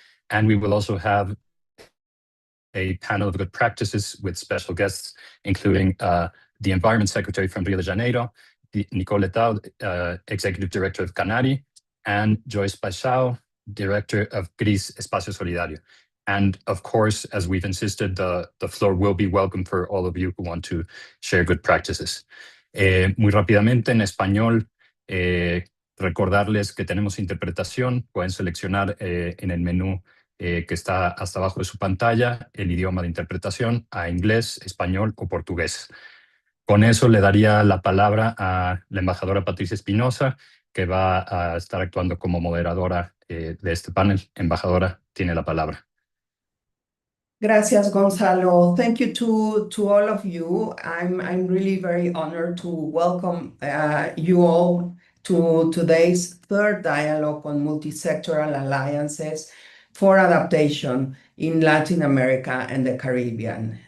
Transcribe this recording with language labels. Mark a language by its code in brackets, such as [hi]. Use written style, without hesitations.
[en] And we will also have a panel of good practices with special guests, including the Environment Secretary from Rio de Janeiro, Nicole Letao, Executive Director of Canari, and Joyce Paixão, Director of GRIS Espacio Solidario. And of course, as we've insisted, the floor will be welcome for all of you who want to share good practices. [es] Muy rápidamente, en español, recordarles que tenemos interpretación. Pueden seleccionar en el menú que está hasta abajo de su pantalla el idioma de interpretación a inglés, español o portugués. Con eso le daría la palabra a la embajadora Patricia Espinosa, que va a estar actuando como moderadora de este panel. Embajadora, tiene la palabra. Gracias, Gonzalo. [en] Thank you to all of you. I'm really very honored to welcome you all to today's third dialogue on multisectoral alliances for adaptation in Latin America and the Caribbean.